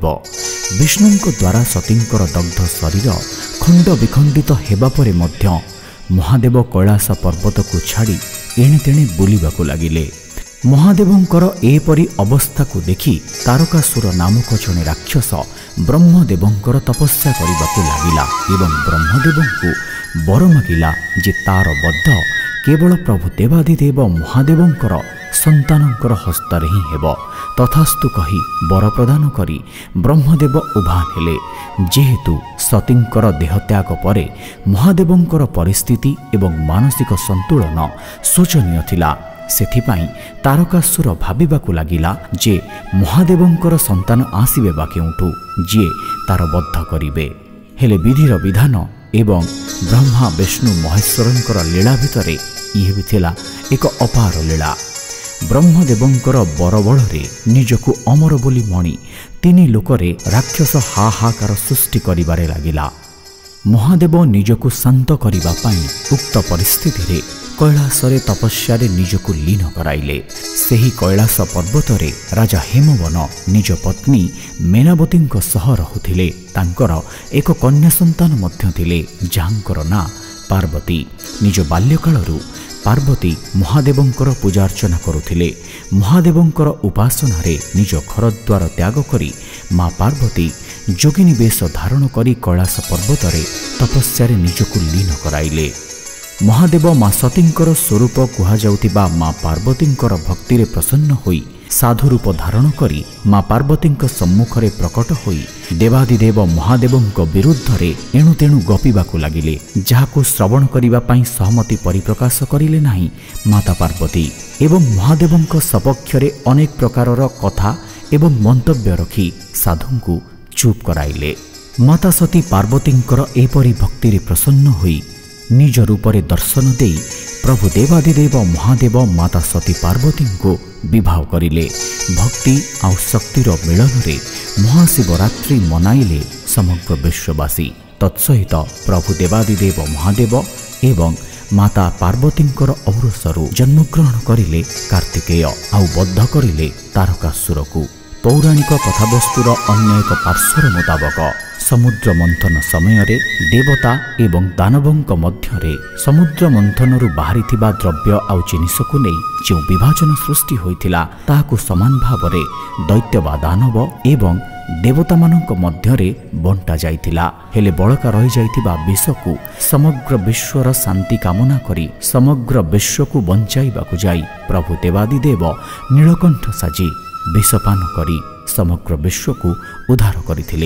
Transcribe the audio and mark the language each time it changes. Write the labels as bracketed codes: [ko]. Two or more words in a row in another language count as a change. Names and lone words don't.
[or] ବିଷ୍ଣୁଙ୍କ ଦ୍ୱାରା ସତୀଙ୍କର ଦଗ୍ଧ ଶରୀର ଖଣ୍ଡ ବିଖଣ୍ଡିତ ହେବା ପରେ ମଧ୍ୟ ମହାଦେବ କୈଳାସ ପର୍ବତ କୁ ଛାଡ଼ି ଏଣେ ତେଣେ ବୁଲିବାକୁ ଲାଗିଲେ। ମହାଦେବଙ୍କର ଏପରି ଅବସ୍ଥା କୁ ଦେଖି ତାରକାସୁର ନାମକ ଜଣେ ରାକ୍ଷସ ବ୍ରହ୍ମଦେବଙ୍କର ତପସ୍ୟା କରିବାକୁ ଲାଗିଲା ଏବଂ ବ୍ରହ୍ମଦେବଙ୍କୁ ବର ମାଗିଲା ଯେ ତାର ବଧ କେବଳ ପ୍ରଭୁ ଦେବାଦିଦେବ ମହାଦେବଙ୍କର ସନ୍ତାନଙ୍କର ହସ୍ତରେ ହିଁ ହେବ। ତଥାସ୍ତୁ କହି ବର ପ୍ରଦାନ କରି ବ୍ରହ୍ମଦେବ ଉଭା ହେଲେ। ଯେହେତୁ ସତୀଙ୍କର ଦେହତ୍ୟାଗ ପରେ ମହାଦେବଙ୍କର ପରିସ୍ଥିତି ଏବଂ ମାନସିକ ସନ୍ତୁଳନ ଶୋଚନୀୟ ଥିଲା, ସେଥିପାଇଁ ତାରକାସୁର ଭାବିବାକୁ ଲାଗିଲା ଯେ ମହାଦେବଙ୍କର ସନ୍ତାନ ଆସିବେ ବା କେଉଁଠୁ ଯେ ତାର ବଧ କରିବେ। ହେଲେ ବିଧିର ବିଧାନ ଏବଂ ବ୍ରହ୍ମା ବିଷ୍ଣୁ ମହେଶ୍ୱରଙ୍କର ଲୀଳା ଭିତରେ ଇହେ ଥିଲା ଏକ ଅପାର ଲୀଳା। ବ୍ରହ୍ମଦେବଙ୍କର ବରବଳରେ ନିଜକୁ ଅମର ବୋଲି ମଣି ତିନି ଲୋକରେ ରାକ୍ଷସ ହାହାକାର ସୃଷ୍ଟି କରିବାରେ ଲାଗିଲା। ମହାଦେବ ନିଜକୁ ଶାନ୍ତ କରିବା ପାଇଁ ଉକ୍ତ ପରିସ୍ଥିତି କୈଳାସରେ ତପସ୍ୟାରେ ନିଜକୁ ଲୀନ କରାଇଲେ। ସେହି କୈଳାସ ପର୍ବତରେ ରାଜା ହେମବନ ନିଜ ପତ୍ନୀ ମେନାବତୀଙ୍କ ସହ ରହୁଥିଲେ। ତାଙ୍କର ଏକ କନ୍ୟା ସନ୍ତାନ ମଧ୍ୟ ଥିଲେ ଯାହାଙ୍କର ନା ପାର୍ବତୀ। ନିଜ ବାଲ୍ୟକାଳରୁ ପାର୍ବତୀ ମହାଦେବଙ୍କର ପୂଜାର୍ଚ୍ଚନା କରୁଥିଲେ। ମହାଦେବଙ୍କର ଉପାସନାରେ ନିଜ ଘରଦ୍ୱାର ତ୍ୟାଗ କରି ମାଁ ପାର୍ବତୀ ଯୋଗିନୀ ବେଶ ଧାରଣ କରି କୈଳାସ ପର୍ବତରେ ତପସ୍ୟାରେ ନିଜକୁ ଲୀନ କରାଇଲେ। ମହାଦେବ ମାଁ ସତୀଙ୍କର ସ୍ୱରୂପ କୁହାଯାଉଥିବା ମାଁ ପାର୍ବତୀଙ୍କର ଭକ୍ତିରେ ପ୍ରସନ୍ନ ହୋଇ ସାଧୁ ରୂପ ଧାରଣ କରି ମାଁ ପାର୍ବତୀଙ୍କ ସମ୍ମୁଖରେ ପ୍ରକଟ ହୋଇ ଦେବାଦିଦେବ ମହାଦେବଙ୍କ ବିରୁଦ୍ଧରେ ଏଣୁ ତେଣୁ ଗପିବାକୁ ଲାଗିଲେ, ଯାହାକୁ ଶ୍ରବଣ କରିବା ପାଇଁ ସହମତି ପରିପ୍ରକାଶ କରିଲେ ନାହିଁ ମାତା ପାର୍ବତୀ। ଏବଂ ମହାଦେବଙ୍କ ସପକ୍ଷରେ ଅନେକ ପ୍ରକାରର କଥା ଏବଂ ମନ୍ତବ୍ୟ ରଖି ସାଧୁଙ୍କୁ ଚୁପ କରାଇଲେ। ମାତା ସତୀ ପାର୍ବତୀଙ୍କର ଏପରି ଭକ୍ତିରେ ପ୍ରସନ୍ନ ହୋଇ ନିଜ ରୂପରେ ଦର୍ଶନ ଦେଇ ପ୍ରଭୁ ଦେବାଦିଦେବ ମହାଦେବ ମାତା ସତୀ ପାର୍ବତୀ କୁ ବିବାହ କରିଲେ। ଭକ୍ତି ଆଉ ଶକ୍ତିର ମିଳନ ରେ ମହାଶିବରାତ୍ରି ମନାଇଲେ ସମଗ୍ର ବିଶ୍ୱବାସୀ। ତତ୍ସହିତ ପ୍ରଭୁ ଦେବାଦିଦେବ ମହାଦେବ ଏବଂ ମାତା ପାର୍ବତୀଙ୍କର ଔରସରୁ ଜନ୍ମଗ୍ରହଣ କରିଲେ କାର୍ତ୍ତିକେୟ ଆଉ ବଧ କରିଲେ ତାରକାସୁର କୁ। ପୌରାଣିକ କଥାବସ୍ତୁର ଅନ୍ୟ ଏକ ପାର୍ଶ୍ୱର ମୁତାବକ ସମୁଦ୍ର ମନ୍ଥନ ସମୟ ଦେବତା ଏବଂ ଦାନବଙ୍କ ମଧ୍ୟରେ ସମୁଦ୍ର ମନ୍ଥନରୁ ବାହାରିଥିବା ଦ୍ରବ୍ୟ ଆଉ ଜିନିଷକୁ ନେଇ ଯୋ ବିଭାଜନ ସୃଷ୍ଟି ହୋଇଥିଲା ତାହାକୁ ସମାନ ଭାବରେ ଦୈତ୍ୟ ବା ଦାନବ ଏବଂ ଦେବତା ମାନଙ୍କ ମଧ୍ୟରେ ବଣ୍ଟା ଯାଇଥିଲା। ହେଲେ ବଳକା ରହି ଯାଇଥିବା ବିଷକୁ ସମଗ୍ର ବିଶ୍ୱର ଶାନ୍ତି କାମନା କରି ସମଗ୍ର ବିଶ୍ୱକୁ ବଞ୍ଚାଇବାକୁ ଯାଇ ପ୍ରଭୁ ଦେବାଦିଦେବ ନୀଳକଣ୍ଠ ସାଜି ବିଷପାନ କରି ସମଗ୍ର ବିଶ୍ୱ କୁ ଉଦ୍ଧାର କରଥିଲେ।